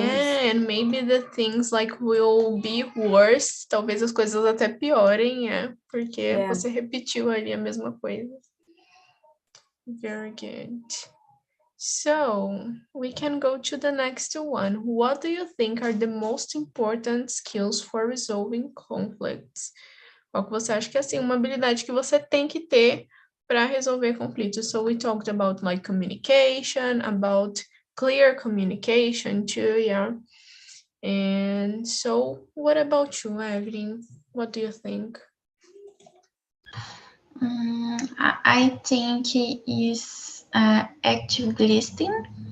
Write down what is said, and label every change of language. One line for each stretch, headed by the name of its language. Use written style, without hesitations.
English: Yeah, and maybe the things like will be worse.
Portuguese: Talvez as coisas até piorem, porque você repetiu ali a mesma coisa.
English: Very good. So we can go to the next one. What do you think are the most important skills for resolving conflicts?
Portuguese: Qual que você acha que é assim, uma habilidade que você tem que ter para resolver conflitos?
English: So we talked about like communication, about clear communication too, yeah. And so what about you, Evelyn? What do you think? I think it is active listening.